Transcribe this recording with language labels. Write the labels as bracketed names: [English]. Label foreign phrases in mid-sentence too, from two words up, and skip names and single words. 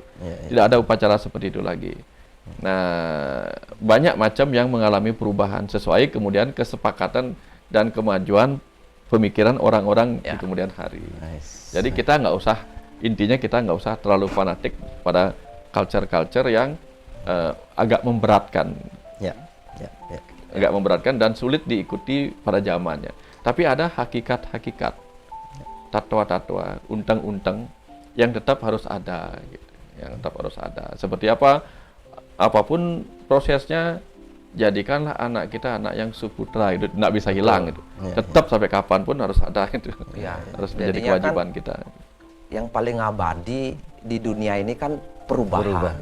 [Indonesian] Tidak ada upacara seperti itu lagi. Nah, banyak macam yang mengalami perubahan sesuai kemudian kesepakatan dan kemajuan pemikiran orang-orang di kemudian hari. Jadi kita intinya kita nggak usah terlalu fanatik pada culture-culture yang agak memberatkan. Agak memberatkan dan sulit diikuti pada zamannya. Tapi ada hakikat-hakikat. Tatwa-tatwa, untang-untang yang tetap harus ada gitu. Yang tetap harus ada. Seperti apapun prosesnya, jadikanlah anak kita anak yang suputra itu tidak bisa hilang itu. Tetap sampai kapanpun harus ada itu. Harus menjadi kewajiban kita. yang paling abadi di dunia ini kan perubahan.